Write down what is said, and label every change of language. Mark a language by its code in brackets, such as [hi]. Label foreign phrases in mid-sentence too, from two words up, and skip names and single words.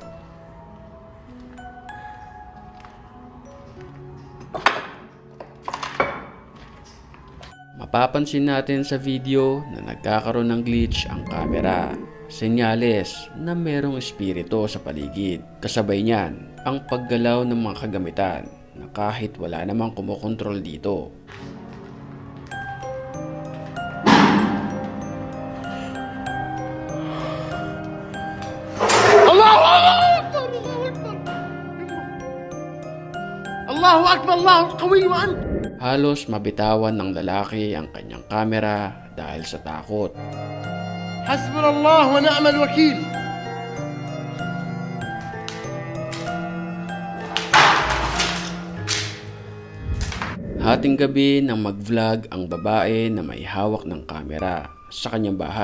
[tl] Mapapansin natin sa video na nagkakaroon ng glitch ang camera. Senyales na merong espiritu sa paligid. Kasabay niyan ang paggalaw ng mga kagamitan na kahit wala namang kumokontrol dito. [ar] الله أكبر! الله أكبر! الله قوي وأنت. [tl] Halos mabitawan ng lalaki ang kanyang kamera dahil sa takot. [ar] حسبنا الله ونعم الوكيل. [tl] Hating gabi nang mag-vlog ang babae na may hawak ng kamera sa kanyang bahay.